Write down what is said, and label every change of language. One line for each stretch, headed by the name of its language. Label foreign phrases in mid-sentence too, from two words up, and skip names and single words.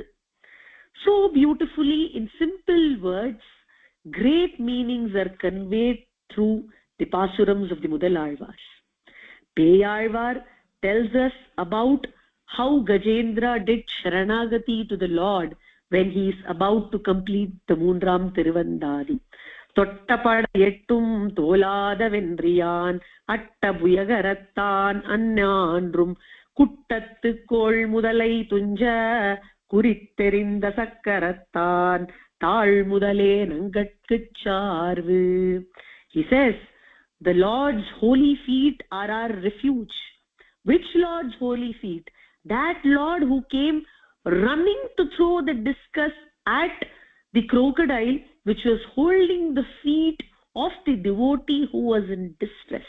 English: So beautifully, in simple words, great meanings are conveyed through the pasurams of the Mudalaalvars. Peyalvar tells us about how Gajendra did Sharanagati to the Lord when he is about to complete the Moonram Tiruvandadi.
Tamil: தொட்டபடை எட்டும் தோலாத வென்றியான் அட்டபுயகரத்தான் அந்நான்று குட்டத்துக் கோள் முதலை துஞ்சக் குறித்தெறிந்த சக்கரத்தான் தாள் முதலே நங்கட்குச் சார்வு.
English: He says, the Lord's holy feet are our refuge. Which Lord's holy feet? That Lord who came running to throw the discus at the crocodile which was holding the feet of the devotee who was in distress.